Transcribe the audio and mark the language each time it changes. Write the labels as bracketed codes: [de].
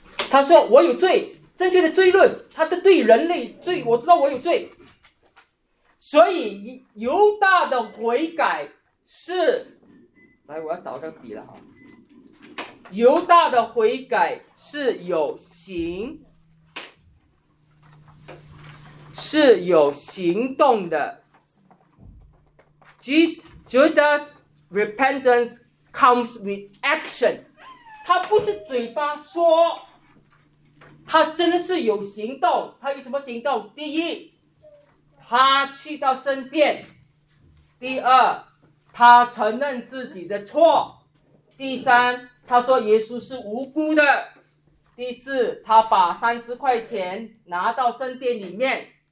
[zh] 他说我有罪。正确的罪论，他的对人类罪，我知道我有罪，所以犹大的悔改是，来，我要找个笔了哈。犹大的悔改是有行，是有行动的。 [en] Judas repentance comes with action， [zh] 他不是嘴巴说。他真的是有行动，他有什么行动？第一，他去到圣殿；第二，他承认自己的错；第三，他说耶稣是无辜的；第四，他把30块钱拿到圣殿里面。